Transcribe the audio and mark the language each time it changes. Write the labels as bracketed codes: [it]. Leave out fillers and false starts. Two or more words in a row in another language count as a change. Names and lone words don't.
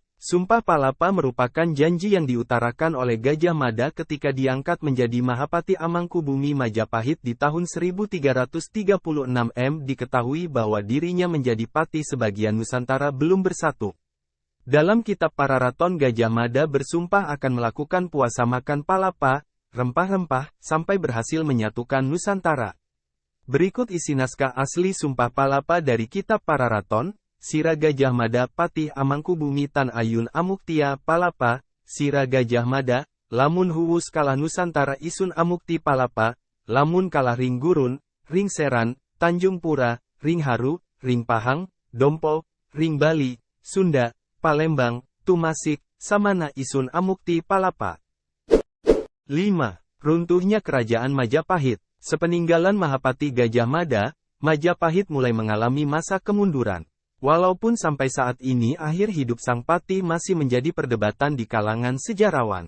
[id] Sumpah Palapa merupakan janji yang diutarakan oleh Gajah Mada ketika diangkat menjadi Mahapati Amangkubumi Majapahit di tahun 1336 diketahui bahwa dirinya menjadi patih sebagian Nusantara belum bersatu. Dalam kitab Pararaton Gajah Mada bersumpah akan melakukan puasa makan palapa, rempah-rempah, sampai berhasil menyatukan Nusantara. Berikut isi naskah asli Sumpah Palapa dari kitab Pararaton. [kaw] Sira Gajah Mada Patih Amangkubumi Tan Ayun Amuktia Palapa, Sira Gajah Mada, lamun huwus kalah Nusantara isun amukti palapa, lamun kalah ring gurun, ring seran, Tanjung Pura, ring haru, ring pahang, dompo, ring Bali, Sunda, Palembang, Tumasik, samana isun amukti palapa. [id] 5. Runtuhnya kerajaan Majapahit. Sepeninggalan Mahapati Gajah Mada, Majapahit mulai mengalami masa kemunduran. Walaupun sampai saat ini akhir hidup sang patih masih menjadi perdebatan di kalangan sejarawan.